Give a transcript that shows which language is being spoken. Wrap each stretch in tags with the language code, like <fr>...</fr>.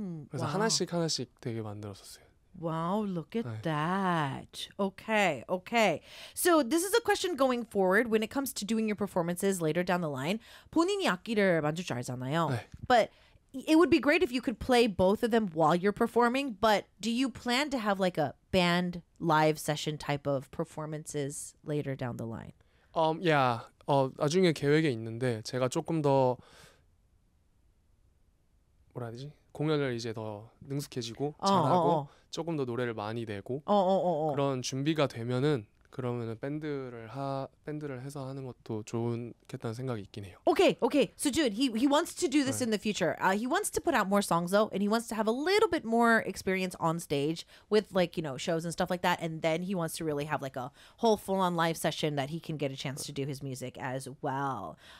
<ko>그래서 하나씩 하나씩 되게 만들었었어요.</ko> <en>Wow, look at that. Okay, okay. So this is a question going forward when it comes to doing your performances later down the line.</en> <ko>본인이 악기를 만질 줄 알잖아요.</ko> <en>But it would be great if you could play both of them while you're performing. But do you plan to have like a band live session type of performances later down the line? Yeah.</en> <ko>나중에 계획에 있는데 제가 조금 더 뭐라 해야 되지? 공연을 이제 더 능숙해지고 잘하고 조금 더 노래를 많이 내고 그런 준비가 되면은 그러면은 밴드를 해서 하는 것도 좋겠다는 생각이 있긴 해요.</ko> <en>Okay, okay. So Jude, he wants to do this in the future. He wants to put out more songs though, and he wants to have a little bit more experience on stage with like, you know, shows and stuff like that, and then he wants to really have like a whole full-on live session that he can get a chance to do his music as well.</en>